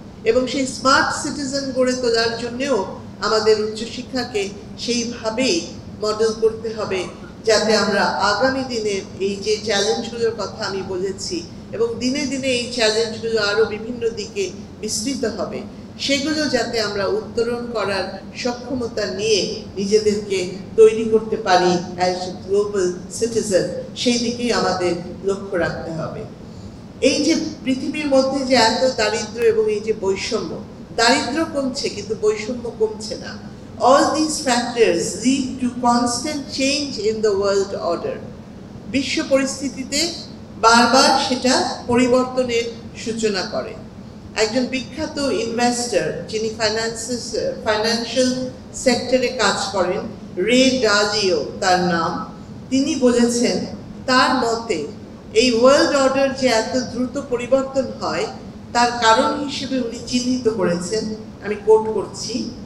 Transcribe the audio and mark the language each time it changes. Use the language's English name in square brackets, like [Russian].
[Bangla] এবং সেই smart citizen গড়ে তোলার জন্যেও আমাদের উচ্চশিক্ষাকে সেইভাবেই মডেল করতে হবে যাতে আমরা আগামী দিনের এই যে চ্যালেঞ্জগুলোর কথা আমি বলেছি, এবং দিনে দিনে এই চ্যালেঞ্জগুলো আরও বিভিন্ন দিকে বিস্তৃত হবে, সেগুলো যাতে আমরা উত্তরণ করার সক্ষমতা নিয়ে নিজেদেরকে তৈরি করতে পারি [English] as a global citizen, [Bangla] সেই দিকেই আমাদের লক্ষ্য রাখতে হবে। এই যে পৃথিবীর মধ্যে যে এত দারিদ্র এবং এই যে বৈষম্য, দারিদ্র কমছে কিন্তু বৈষম্য কমছে না। [English] All these factors lead to constant change in the world order. [Bangla] বিশ্ব পরিস্থিতিতে বারবার সেটা পরিবর্তনের সূচনা করে। একজন বিখ্যাত ইনভেস্টর যিনি ফাইন্যান্সিয়াল সেক্টরে কাজ করেন, রে ডালিও তার নাম, তিনি বলেছেন তার মতে এই ওয়ার্ল্ড অর্ডার যে এত দ্রুত পরিবর্তন হয় তার কারণ হিসেবে উনি চিহ্নিত করেছেন, আমি কোট করছি,